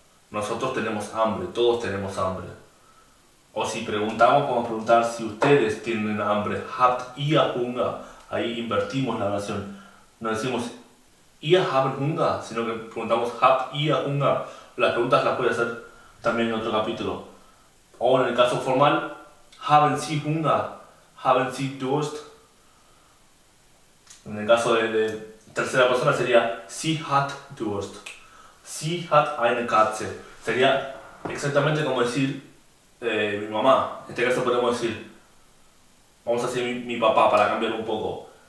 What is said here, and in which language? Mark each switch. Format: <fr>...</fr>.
<es>Nosotros tenemos hambre, todos tenemos hambre. O si preguntamos, podemos preguntar si ustedes tienen hambre.</es> <de>Habt ihr Hunger?</de> <es>Ahí invertimos la oración. No decimos</es> <de>ihr haben Hunger,</de> <es>sino que preguntamos</es> <de>habt ihr Hunger.</de> <es>Las preguntas las puede hacer también en otro capítulo. O en el caso formal,</es> <de>haben Sie Hunger? Haben Sie Durst?</de> <es>En el caso de tercera persona sería</es> <de>sie hat Durst. Sie hat eine Katze.</de> <es>Sería exactamente como decir mi mamá. En este caso podemos decir, vamos a decir mi papá para cambiar un poco.</es>